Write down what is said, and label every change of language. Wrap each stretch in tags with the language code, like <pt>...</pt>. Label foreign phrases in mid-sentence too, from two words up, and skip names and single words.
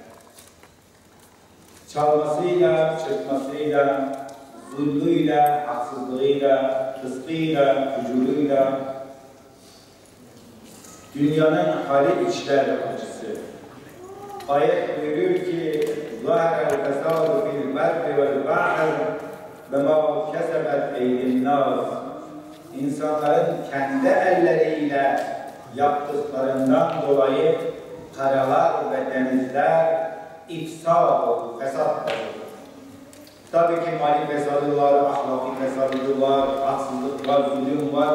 <tr>Çalmasıyla, çırpmasıyla, zulmüyle, haksızlığıyla, rızkıyla, hücuruyla dünyanın hali içler acısı. Ayet buyuruyor ki</tr> <ar>ظَهَرَ الْفَسَادُ فِي الْبَرِّ وَالْبَحْرِ وَمَا كَسَبَتْ اَيْدِ النَّاسِ</ar> <tr>İnsanların kendi elleriyle yaptıklarından dolayı karalar ve denizler ifsad oldu, fesat oldu. Tabii ki mali fesadı var, ahlaki fesadı var, haksızlık var, zulüm var.</tr>